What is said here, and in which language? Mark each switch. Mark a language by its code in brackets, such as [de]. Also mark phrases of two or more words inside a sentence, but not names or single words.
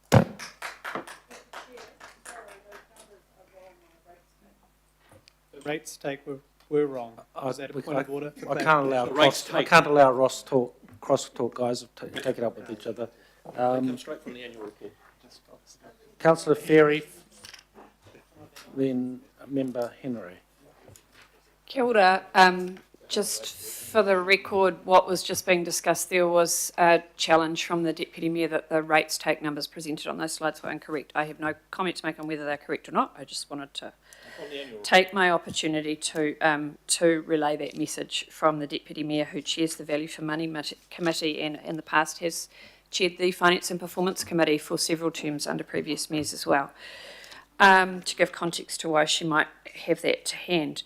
[en] The rates take were wrong. Is that a point of order? I can't allow cross talk, guys. Take it up with each other. Come straight from the annual report. Councillor Ferry, then Member Henry. [mi] Kia ora, [en] Just for the record, what was just being discussed there was a challenge from the Deputy Mayor that the rates take numbers presented on those slides were incorrect. I have no comment to make on whether they're correct or not. I just wanted to take my opportunity to relay that message from the Deputy Mayor, who chairs the Value for Money Committee and in the past has chaired the Finance and Performance Committee for several terms under previous mayors as well, to give context to why she might have that to hand.